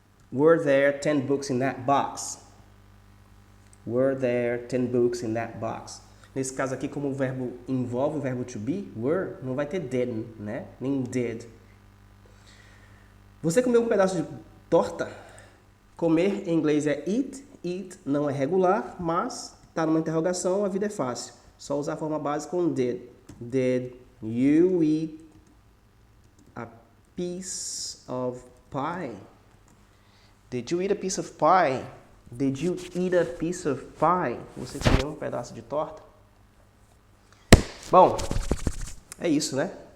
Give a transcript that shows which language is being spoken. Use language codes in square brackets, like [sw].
[en] Were there 10 books in that box? Were there 10 books in that box? [pt] Nesse caso aqui, como o verbo envolve o verbo to be, were, não vai ter did, né? Nem did. Você comeu um pedaço de torta? Comer em inglês é eat. Eat não é regular, mas está numa interrogação, a vida é fácil. Só usar a forma básica com did. [en] Did you eat a piece of pie? Did you eat a piece of pie? Did you eat a piece of pie? [pt] Você comeu um pedaço de torta? Bom, é isso, né?